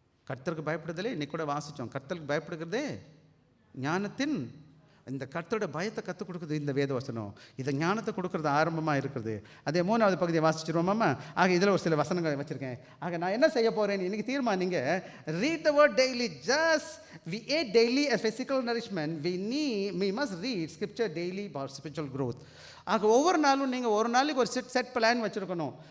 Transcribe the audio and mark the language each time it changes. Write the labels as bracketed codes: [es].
[ta] கர்த்தருக்கு பயப்படுதலே, இன்றைக்கி கூட வாசித்தோம், கர்த்தருக்கு பயப்படுகிறதே ஞானத்தின், இந்த கர்த்தரோட பயத்தை கற்றுக் கொடுக்குறது இந்த வேதவசனம். இதை ஞானத்தை கொடுக்குறது ஆரம்பமாக இருக்கிறது. அதே 3வது பகுதியை வாசிச்சிருவோமாம்மா. ஆக இதில் ஒரு சில வசனங்கள் வச்சுருக்கேன். ஆக நான் என்ன செய்ய போகிறேன் இன்றைக்கி தீர்மானிங்க. [en] Read the word daily. Just we ate daily a physical nourishment, we must read scripture daily for spiritual growth. [ta] ஆக ஒவ்வொரு நாளும் நீங்கள் ஒரு நாளைக்கு ஒரு செட் பிளான் வச்சுருக்கணும்.